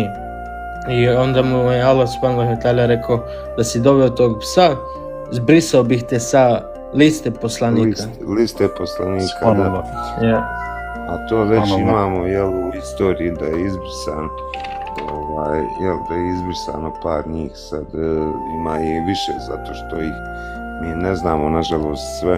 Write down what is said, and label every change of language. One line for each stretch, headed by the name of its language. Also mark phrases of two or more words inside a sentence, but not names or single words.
Bosnian: I onda mu je Allah
Arabic: سبحانه وتعالى
Bosnian: rekao da si doveo tog psa, zbrisao bih te sa liste poslanika. Liste poslanika, da.
English: Yeah.
Bosnian: A to već imamo, jel, u istoriji da je izbrisano, da je izbrisano par njih, sad ima i više zato što ih mi ne znamo, nažalost, sve.